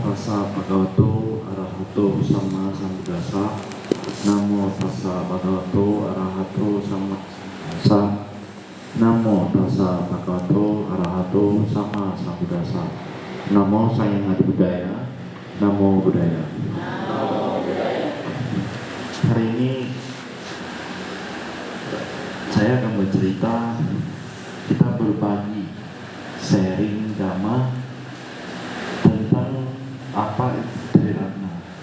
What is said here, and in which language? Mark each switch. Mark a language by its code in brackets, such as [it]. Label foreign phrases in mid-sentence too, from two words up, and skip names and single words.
[pi] tassa bhagavato arahato sama sambuddhassa. Namo tassa bhagavato arahato sama sambuddhassa. Namo tassa bhagavato arahato sama sambuddhassa. Namo Sang Adi Budaya. Namo Buddhaya. [id] Hari ini saya akan bercerita, kita berbagi sharing dhamma tentang apa itu Triratna.